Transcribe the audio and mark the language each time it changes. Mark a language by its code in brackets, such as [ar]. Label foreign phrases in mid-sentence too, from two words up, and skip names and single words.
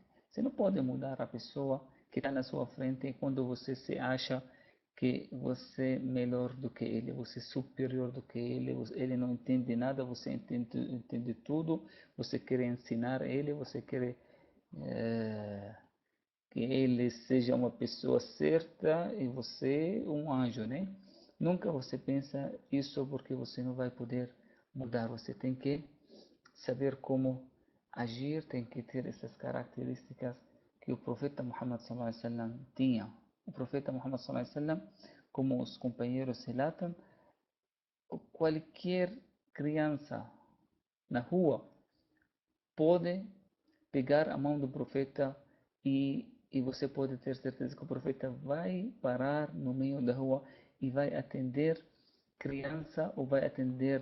[pt] Você não pode mudar a pessoa que está na sua frente quando você se acha que você é melhor do que ele, você é superior do que ele não entende nada, você entende tudo, você quer ensinar ele, você quer que ele seja uma pessoa certa e você um anjo, né? Nunca você pensa isso, porque você não vai poder mudar. Você tem que saber como agir, tem que ter essas características que o profeta Muhammad [ar] صلى الله عليه وسلم [pt] tinha. O profeta Muhammad [ar] صلى الله عليه وسلم, [pt] como os companheiros relatam, qualquer criança na rua pode pegar a mão do profeta e você pode ter certeza que o profeta vai parar no meio da rua e vai atender criança ou vai atender.